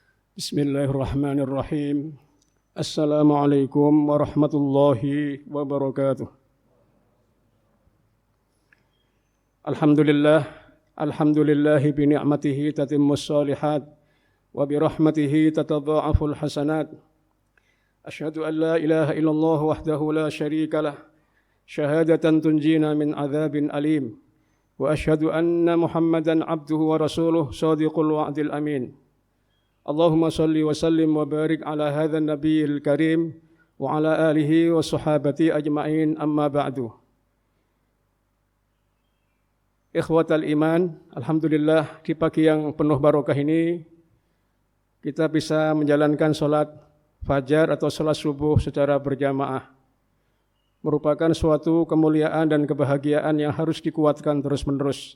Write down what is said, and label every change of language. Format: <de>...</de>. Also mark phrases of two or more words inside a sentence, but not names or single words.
<ar>بسم الله الرحمن الرحيم. السلام عليكم ورحمة الله وبركاته. الحمد لله بنعمته تتم الصالحات وبرحمته تتضاعف الحسنات. أشهد أن لا إله إلا الله وحده لا شريك له، شهادة تنجينا من عذاب أليم. وأشهد أن محمدا عبده ورسوله صادق الوعد الأمين. اللهم صل وسلم وبارك على هذا النبي الكريم وعلى آله وصحابته أجمعين، أما بعد. إخوة الإيمان,</ar> <id>alhamdulillah di pagi yang penuh barokah ini kita bisa menjalankan salat fajar atau salat subuh secara berjamaah. Merupakan suatu kemuliaan dan kebahagiaan yang harus dikuatkan terus-menerus.</id>